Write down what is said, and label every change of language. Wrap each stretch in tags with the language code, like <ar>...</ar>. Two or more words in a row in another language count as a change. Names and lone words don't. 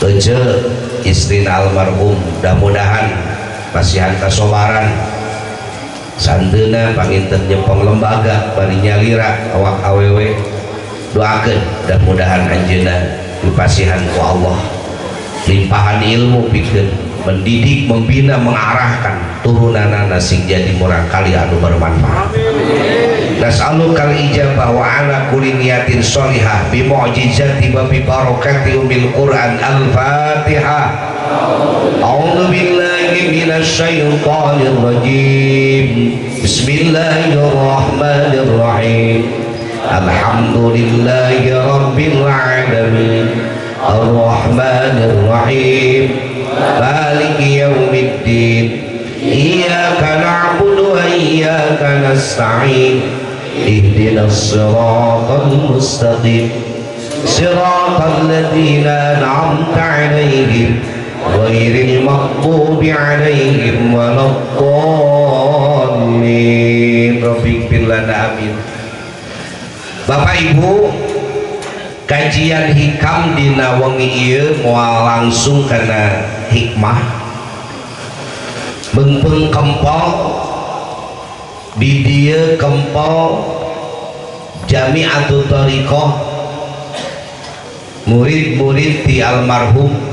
<su>Ece istri almarhum mudah-mudahan pasihan kasobaran santena panginten nyempong lembaga bari nyalira awak awewe doakeun mudah-mudahan anjeunna dipasihan ku Allah limpahan ilmu pikeun</su> <id>mendidik membina mengarahkan</id> <su>turunanana sing jadi murang kali anu bermanfaat.</su> <ar>نسألك الإجابة وعلى كل نية صالحة بمعجزة وببركة أم القرآن الفاتحة. أعوذ بالله من الشيطان الرجيم. بسم الله الرحمن الرحيم الحمد لله رب العالمين. الرحمن الرحيم مالك يوم الدين. إياك نعبد وإياك نستعين. اهدنا الصراط المستقيم صراط الذين أنعمت عليهم غير المغضوب عليهم ولا الضالين. رب اغفر لنا آمين.</ar> <su>Bapak Ibu, kajian hikam dina wengi ieu moal langsung kana hikmah beungpeung kempol di dieu kempol Jami'atul Thariqah murid-murid ti almarhum</su>